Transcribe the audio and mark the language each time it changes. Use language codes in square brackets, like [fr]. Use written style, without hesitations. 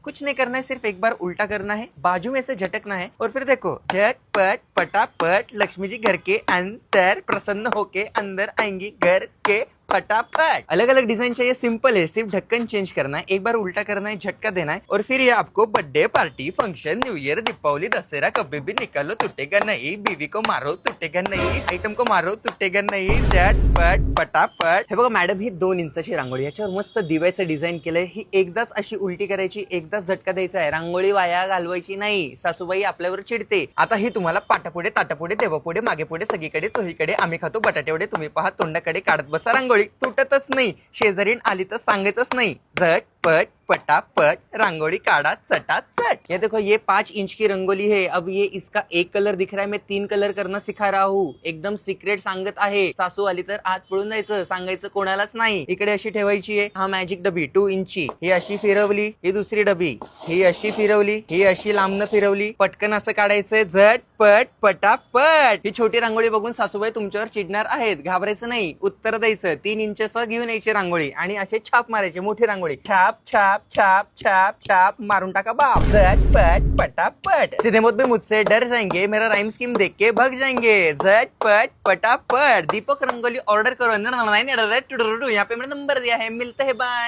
[hi] कुछ नहीं करना है, सिर्फ एक बार उल्टा करना है, बाजू में से झटकना है और फिर देखो झटपट पटापट लक्ष्मी जी घर के अंदर प्रसन्न होके अंदर आएंगी घर के फटाफट। अलग अलग डिजाइन चाहिए, सिंपल है, सिर्फ ढक्कन चेंज करना है, एक बार उल्टा करना है, झटका देना है और फिर ये आपको birthday party, function, new year, Deepawali, Dussehra कभी भी निकालो टूटेगा नहीं। बीवी को मारो टूटेगा नहीं, आइटम को मारो टूटेगा नाही। झटपट पटापट। [mr] हे बघा मॅडम, ही 2 इंचाची रांगोळी, याच्यावर मस्त दिव्याचं डिझाईन केलंय। ही एकदाच अशी उलटी करायची, एकदाच झटका द्यायचा आहे, रांगोळी वाया घालवायची नाही। सासूबाई आपल्यावर चिडते। आता ही तुम्हाला पाटापुढे ताटापुढे देवापुढे मागे पुढे सगळीकडे चोहीकडे आम्ही खातो बटाटेवडे, तुम्ही पहा तोंडाकडे काढत बसा रांगोळी। तुटतच नाही, शेजारीन आली तर सांगायचंच नाही। झटपट पटापट रांगोली काढ़ा चटाचट। [hi] ये देखो, ये 5 इंच की रंगोली है। अब ये इसका एक कलर दिख रहा है, मैं 3 कलर करना सिखा रहा हूँ। [mr] एकदम सिक्रेट सांगत आहे, सासू आली तर आत पळून जायचं, सांगायचं कोणालाच नाही। इकडे अशी ठेवायची आहे, हा मॅजिक डबी 2 इंची, ही अशी फिरवली, ही दुसरी डबी, ही अशी फिरवली, ही अशी लांबनं फिरवली, पटकन असं काढायचंय। झटपट पटापट। ही छोटी रांगोळी बघून सासूबाई तुमच्यावर चिडणार आहेत, घाबरायचं नाही, उत्तर द्यायचं। 3 इंचचं घेऊन यायची रांगोळी आणि असे छाप मारायचे, मोठी रांगोळी छाप छाप छाप छाप छाप मारून टाका बाप। झटपट पटापट। [hi] सीधे मुझ पे मुझसे डर जाएंगे, मेरा राइम स्कीम देख के भग जाएंगे। झटपट पटापट। दीपक रंगोली ऑर्डर करो, यहाँ पे मेरा नंबर दिया है, मिलते हैं, बाय।